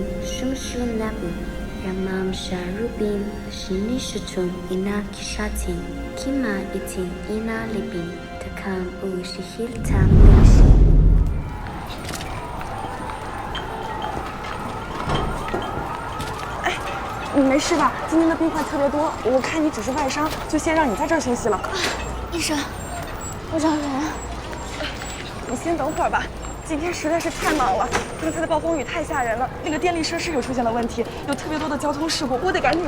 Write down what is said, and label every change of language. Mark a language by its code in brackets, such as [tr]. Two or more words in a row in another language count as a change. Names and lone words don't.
[zh] shumshum nabu, ramam sharubim, shinishutum, ina kishatim, kima itin, ina libin, takam u shihil tam lishi. 你没事吧？今天的病患特别多，我看你只是外伤，就先让你在这儿休息了。医生，我找人。你先等会儿吧，今天实在是太忙了，刚才的暴风雨太吓人了，那个电力设施也出现了问题，有特别多的交通事故，我得赶紧。